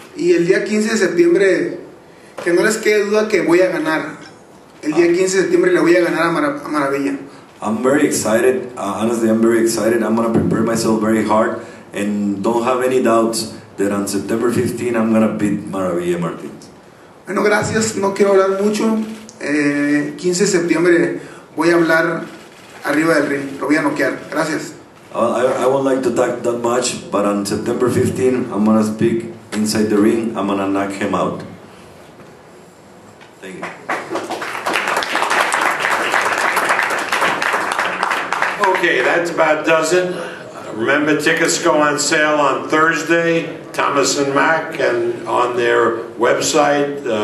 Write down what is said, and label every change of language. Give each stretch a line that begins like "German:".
Spanish: Y el día 15 de septiembre, que no les quede duda que voy a ganar. El día 15 de septiembre le voy a ganar a Maravilla.
English: I'm very excited. Honestly, I'm very excited. I'm going to prepare myself very hard. And don't have any doubts that on September 15, I'm going to beat Maravilla Martinez.
Spanish: Bueno, gracias. No quiero hablar mucho. 15 de septiembre voy a hablar arriba del ring. Lo voy a noquear. Gracias.
English: I won't like to talk that much, but on September 15, I'm going to speak inside the ring. I'm going to knock him out. Thank you. Okay, that's about does it. Remember, tickets go on sale on Thursday, Thomas and Mack, and on their website.